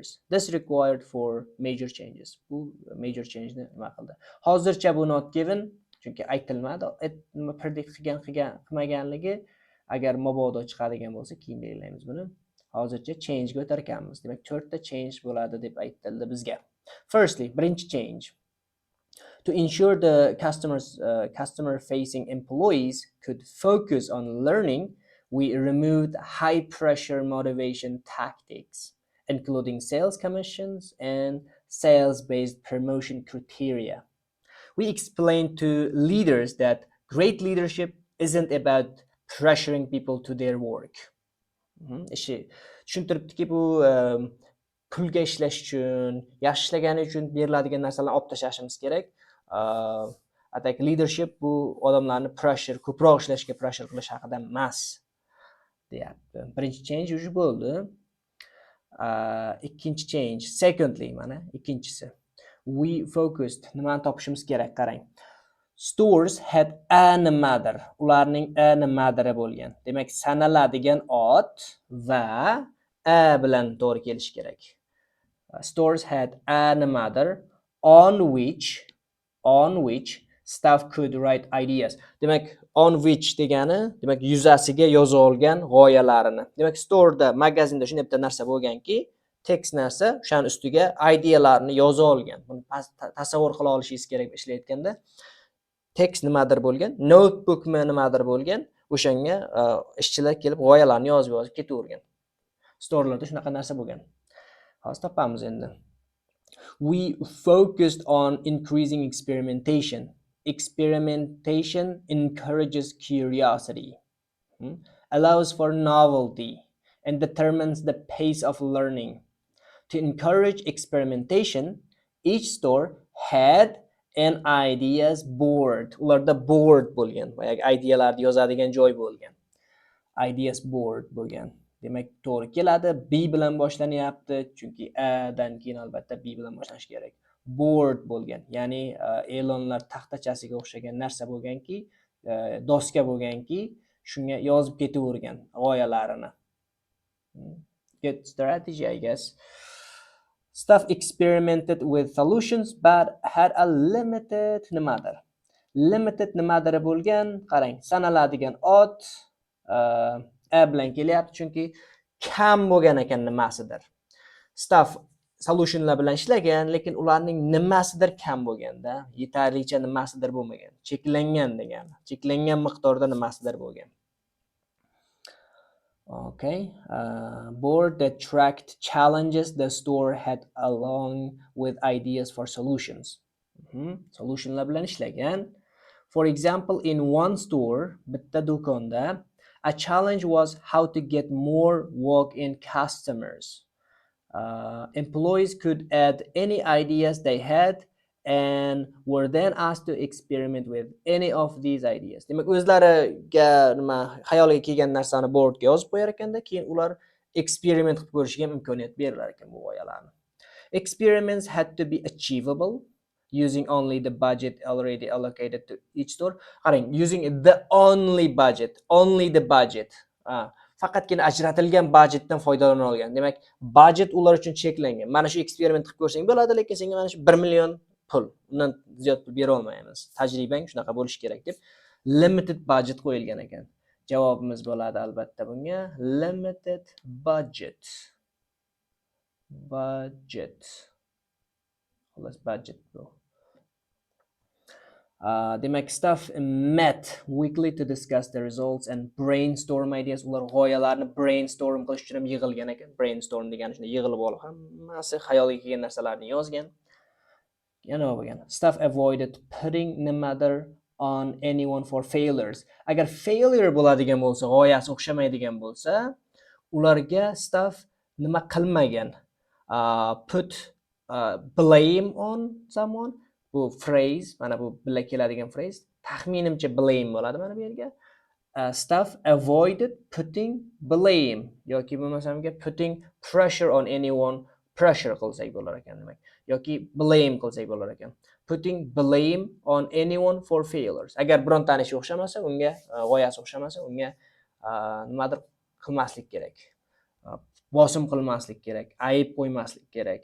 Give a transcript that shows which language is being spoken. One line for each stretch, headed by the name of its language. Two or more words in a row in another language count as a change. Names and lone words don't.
English: This required for major changes.
Uzbek: Bu
English: major change
Uzbek: nima qildi? Hozircha bu
English: not given,
Uzbek: chunki aytilmadi. Predict qilmaganligi agar mabodo chiqadigan bo'lsa, keyin belgilaymiz buni. Hozircha change ga o'tarkanmiz. Demak, 4 ta change bo'ladi deb aytildi bizga. Firstly, birinchi change.
English: To ensure the customer-facing employees could focus on learning, we removed high-pressure motivation tactics, including sales commissions and sales-based promotion criteria. We explained to leaders that great leadership isn't about pressuring people to their work.
Uzbek: Tushuntiribdiki, bu pulga ishlash uchun, yaxshi ishlagani uchun beriladigan narsalarni olib tashlashimiz kerak. Atak leadership bu odamlarni ko'proq ishlashga pressure qilish haqida emas, deyapti. Birinchi change уже bo'ldi. Ikkinchi change, secondly, mana ikkinchisi.
English: We focused,
Uzbek: nimani topishimiz kerak, qarang.
English: Stores had nimadir.
Uzbek: Ularning nimadiri bo'lgan. Demak, sanaladigan ot va bilan to'g'ri kelish kerak.
English: Stores had a nimadir on which staff could write ideas.
Uzbek: Demak,
English: on which
Uzbek: degani, demak yuzasiga yoza olgan g'oyalarini. Demak, store'da, magazinda shunday bitta narsa bo'lganki, text narsa, o'shaning ustiga idealarni yoza olgan. Buni tasavvur qila olishingiz kerak ishlayotganda. Text nimadir bo'lgan, notebookmi nimadir bo'lgan, o'shanga ishchilar kelib g'oyalarni yozib ketavergan. Storelarda shunaqa narsa bo'lgan. Hozir topamiz endi.
English: We focused on increasing experimentation. Experimentation encourages curiosity, allows for novelty, and determines the pace of learning. To encourage experimentation, each store had an ideas board.
Uzbek: Ularda board bo'lgan, boyagi idealarni yozadigan joy bo'lgan.
English: Ideas board
Uzbek: bo'lgan. Demak, to'g'ri keladi. B bilan boshlanyapti, chunki A dan keyin albatta B bilan boshlanishi kerak. Board bo'lgan, ya'ni e'lonlar taxtachasiga o'xshagan narsa bo'lganki, doska bo'lganki, shunga yozib ketavergan g'oyalarini.
English: Good strategy, I guess. Staff experimented with solutions but had a limited nimadir.
Uzbek: Limited nimadir bo'lgan, qarang, sanaladigan ot a bilan kelyapti, chunki kam bo'lgan ekan nimasidir. Staff solutionlar bilan ishlagan, lekin ularning nimasidir kam bo'lganda, yetarlicha nimasidir bo'lmagan, cheklangan degani, cheklangan miqdorda nimasidir bo'lgan.
English: Okay, board that tracked challenges the store had along with ideas for solutions.
Uzbek: Solutionlar bilan ishlagan.
English: For example, in one store,
Uzbek: bitta do'konda,
English: a challenge was how to get more walk-in customers. Employees could add any ideas they had and were then asked to experiment with any of these ideas.
Uzbek: Demak, o'zlariga nima xayoliga kelgan narsani boardga yozib qo'yar ekanda, keyin ular experiment qilib ko'rishiga imkoniyat berilar ekan bu g'oyalarni.
English: Experiments had to be achievable using only the budget already allocated to each store.
Uzbek: Qarang,
English: using the only budget.
Uzbek: Faqatgina ajratilgan budjetdan foydalana olgan. Demak, budjet ular uchun cheklangan. Mana shu eksperiment qilib ko'rsang bo'ladi, lekin senga mana shu 1 million pul, undan ziyod pul bera olmaymiz. Tajribang shunaqa bo'lishi kerak deb
English: limited budget
Uzbek: qo'yilgan ekan. Javobimiz bo'ladi albatta bunga
English: limited budget.
Uzbek: Xolos, budget bu. Demak,
English: staff met weekly to discuss the results and brainstorm ideas.
Uzbek: Ular g'oyalarni brainstorm qilish uchun ham yig'ilgan ekan. Brainstorm degani shunday yig'ilib olib, hammasi xayoliga kelgan narsalarni yozgan. Yana bo'lgan.
English: Staff avoided putting nimadir on anyone for failures.
Uzbek: Agar failure bo'ladigan bo'lsa, g'oyasi o'xshamaydigan bo'lsa, ularga staff nima qilmagan.
English: Put blame on someone.
Uzbek: Bu phrase, mana bu bilan keladigan phrase, taxminimcha blame bo'ladi mana bu yerga.
English: Staff avoided putting blame
Uzbek: yoki bo'lmasamga
English: putting pressure on anyone,
Uzbek: pressure qilsak bo'lar ekan demak, yoki blame qilsak bo'lar ekan.
English: Putting blame on anyone for failures.
Uzbek: Agar birontani ishi o'xshamasa, unga g'oyasi o'xshamasa, unga nimadir qilmaslik kerak. Bosim qilmaslik kerak, ayib qo'ymaslik kerak.